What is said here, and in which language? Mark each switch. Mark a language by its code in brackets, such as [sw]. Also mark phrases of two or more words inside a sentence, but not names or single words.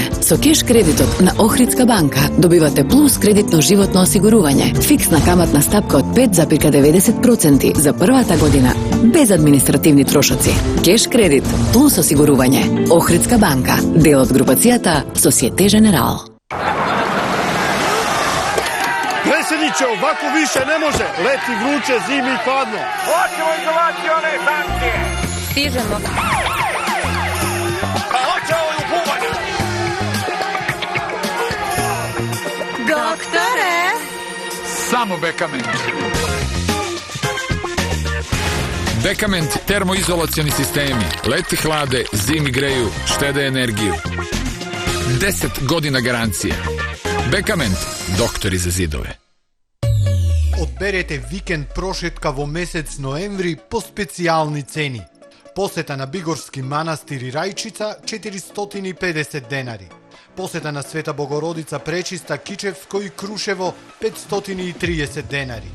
[mk] Со кеш кредитот на Охридска банка добивате плюс кредитно животно осигурување, фиксна каматна стапка од 5,90% за првата година, без административни трошоци. Кеш кредит плюс осигурување. Охридска банка, дел од групацијата Societe Generale. [sr] Predsjedniče, ovako više ne može. Leti vruće, zimi i hladno. Hoćemo izolacione sankcije. Stižemo. Pa hoće ovo u bubanju. Doktore! Samo Bekament. Bekament termoizolacioni sistemi. Leti hlade, zimi greju, štede energiju. 10 godina garancije. Bekament, doktori za zidove. [mk] Одберете викенд прошетка во месец ноември по специјални цени. Посета на Бигорски манастир и Рајчица 450 денари. Посета на Света Богородица Пречиста Кичевско и Крушево 530 денари.